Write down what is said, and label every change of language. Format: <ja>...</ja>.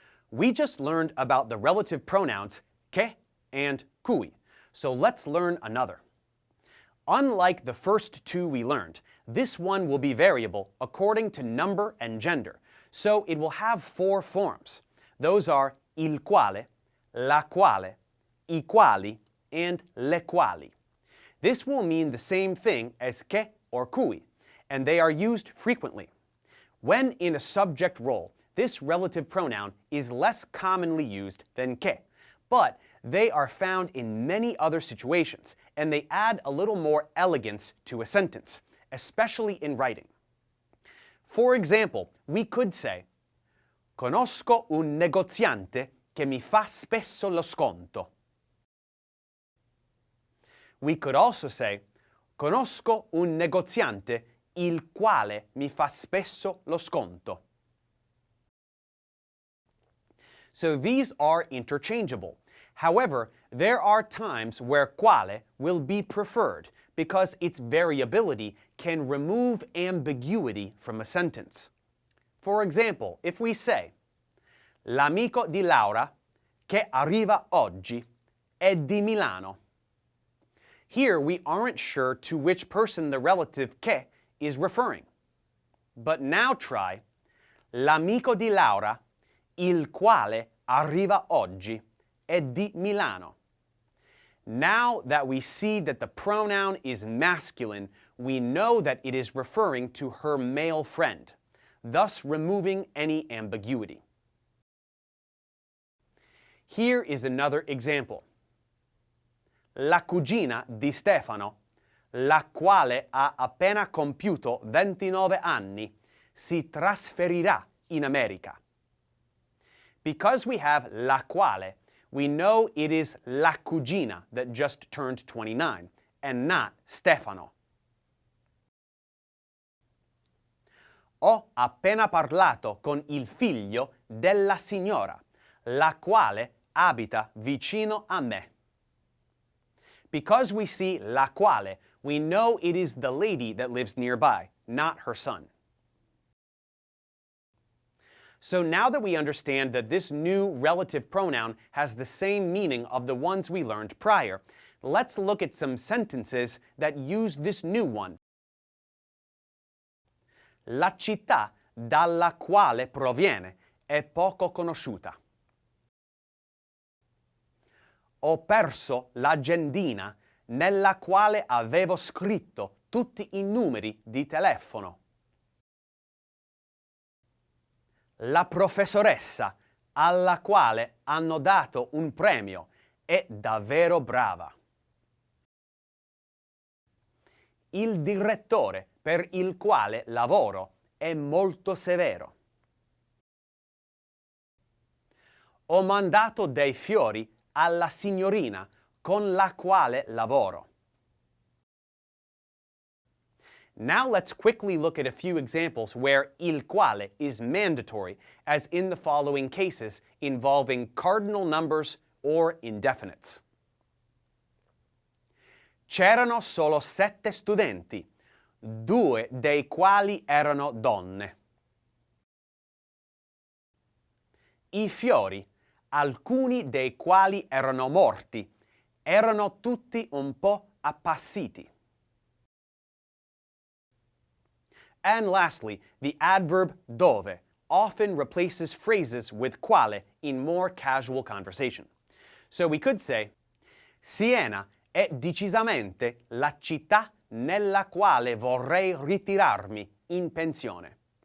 <en>We just learned about the relative pronouns che and cui, so let's learn another. Unlike the first two we learned, this one will be variable according to number and gender, so it will have four forms. Those are il quale, la quale, I quali, and le quali. This will mean the same thing as che or cui, and they are used frequently. When in a subject role, this relative pronoun is less commonly used than che, but they are found in many other situations, and they add a little more elegance to a sentence, especially in writing. For example, we could say,</en> <it>Conosco un negoziante che mi fa spesso lo sconto.</it> <en>We could also say,</en> <it>Conosco un negoziante il quale mi fa spesso lo sconto.</it> <en>So these are interchangeable. However, there are times where quale will be preferred because its variability can remove ambiguity from a sentence. For example, if we say,</en> <it>L'amico di Laura che arriva oggi è di Milano.</it> <en>Here we aren't sure to which person the relative che is referring. But now try,</en> <it>L'amico di Laura, il quale arriva oggi, è di Milano.</it> <en>Now that we see that the pronoun is masculine, we know that it is referring to her male friend, thus removing any ambiguity. Here is another example.</en> <it>La cugina di Stefano, la quale ha appena compiuto 29 anni, si trasferirà in America.</it> <en>Because we have la quale, we know it is la cugina that just turned 29, and not Stefano.</en> <it>Ho appena parlato con il figlio della signora, la quale abita vicino a me.</it> <en>Because we see la quale, we know it is the lady that lives nearby, not her son. So now that we understand that this new relative pronoun has the same meaning of the ones we learned prior, let's look at some sentences that use this new one.</en> <it>La città dalla quale proviene è poco conosciuta. Ho perso l'agendina nella quale avevo scritto tutti i numeri di telefono. La professoressa alla quale hanno dato un premio è davvero brava. Il direttore per il quale lavoro è molto severo. Ho mandato dei fiori alla signorina con la quale lavoro.</it> <en>Now let's quickly look at a few examples where il quale is mandatory, as in the following cases involving cardinal numbers or indefinites.</en> <it>C'erano solo 7 studenti, 2 dei quali erano donne. I fiori, alcuni dei quali erano morti, erano tutti un po' appassiti.</it> <en>And lastly, the adverb dove often replaces phrases with quale in more casual conversation. So we could say,</en> <it>Siena è decisamente la città nella quale vorrei ritirarmi in pensione.</it>